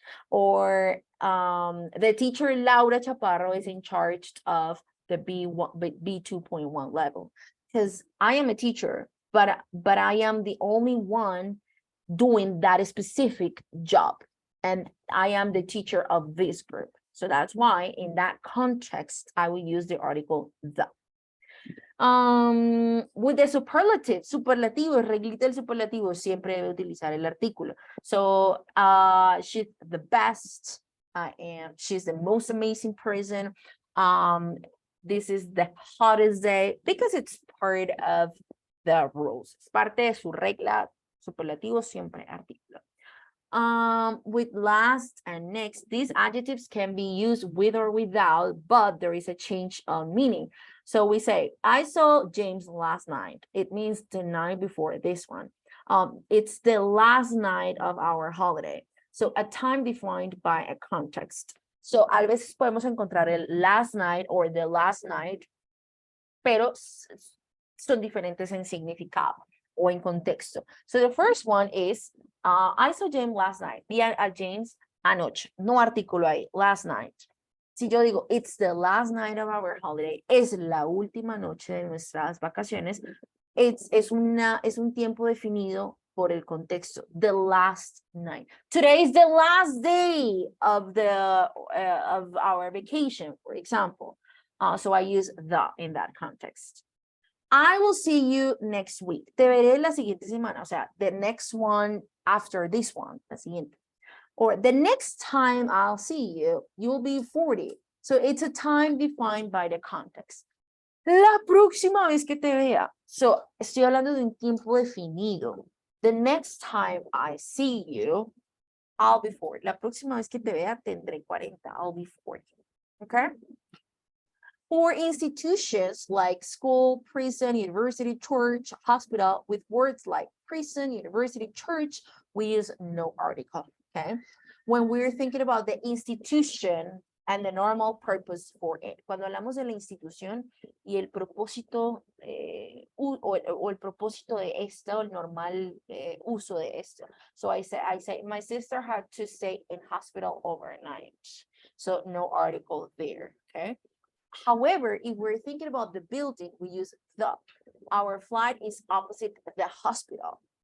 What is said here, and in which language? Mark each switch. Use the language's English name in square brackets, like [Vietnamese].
[English] Or the teacher Laura Chaparro is in charge of the B2.1 level, because I am a teacher, but I am the only one doing that specific job, and I am the teacher of this group. So that's why in that context, I will use the article the. With the [Spanish] superlativo, reglita del superlativo, siempre debe utilizar el artículo. [English] So she's the best, and she's the most amazing person. This is the hottest day, because it's part of the rules. [Spanish] Es parte de su regla, superlativo siempre artículo. [English] With last and next, these adjectives can be used with or without, but there is a change of meaning. So we say, I saw James last night. It means the night before this one. It's the last night of our holiday. So a time defined by a context. [Spanish] So a veces podemos encontrar el [English] last night or the last night, [Spanish] pero son diferentes en significado o en contexto. [English] So the first one is, I saw James last night. [Spanish] Vi a James anoche. No artículo ahí, [English] last night. [Spanish] Si yo digo, [English] it's the last night of our holiday, [Spanish] es la última noche de nuestras vacaciones, es un tiempo definido por el contexto, [English] the last night. Today is the last day of our vacation, for example. So I use the in that context. I will see you next week. [Spanish] Te veré la siguiente semana, o sea, [English] the next one after this one, [Spanish] la siguiente. [English] Or the next time I'll see you, you'll be 40. So it's a time defined by the context. [Spanish] La próxima vez que te vea. So estoy hablando de un tiempo definido. [English] The next time I see you, I'll be 40. [Spanish] La próxima vez que te vea, tendré 40. [English] I'll be 40. Okay? For institutions like school, prison, university, church, hospital, with words like prison, university, church, we use no article. Okay, when we're thinking about the institution and the normal purpose for it. [Spanish] Cuando hablamos de la institución y el propósito o el propósito de esto, el normal uso de esto. [English] So I say, my sister had to stay in hospital overnight. So no article there, okay? However, if we're thinking about the building, we use the. Our flight is opposite the hospital.